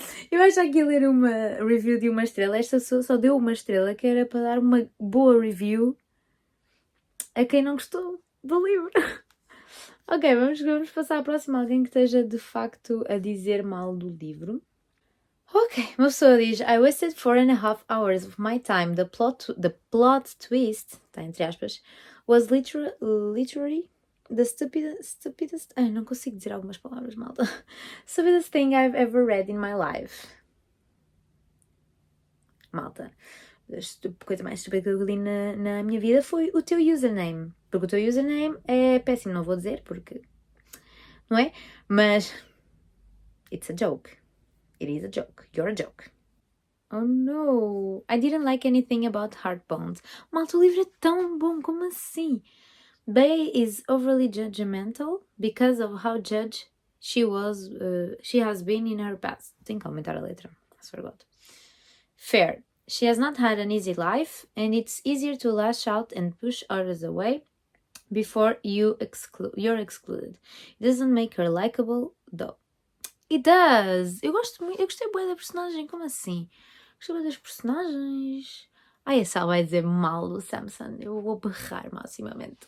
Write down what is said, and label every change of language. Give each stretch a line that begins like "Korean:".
Portuguese: Eu acho que ia ler uma review de uma estrela. Esta pessoa só deu uma estrela que era para dar uma boa review a quem não gostou do livro. Ok, vamos passar à próxima. Alguém que esteja de facto a dizer mal do livro. Ok, uma pessoa diz:
English: I wasted 4.5 hours of my time. The plot twist,
Portuguese: tá entre aspas,
English: was literally the stupidest...
Portuguese: Ai, não consigo dizer algumas palavras, malta.
English: Stupidest thing I've ever read in my life.
Portuguese: Malta, a coisa mais estúpida que eu li na minha vida foi o teu username. Porque o teu username é péssimo, não vou dizer, porque... Não é? Mas...
English: It's a joke. It is a joke. You're a joke. Oh no. I didn't like anything about Heartbones.
Portuguese: Malta, o livro é tão bom, como assim?
English: Bay is overly judgmental because of how judged she has been in her past.
Portuguese: Tenho que aumentar a letra.
English: I forgot. Fair. She has not had an easy life, and it's easier to lash out and push others away before you're excluded. It doesn't make her likable, though. It does!
Portuguese: Eu gostei bué da personagem, como assim? Gostei bué das personagens. Ai, a Sal vai dizer mal do Samson. Eu vou berrar maximamente.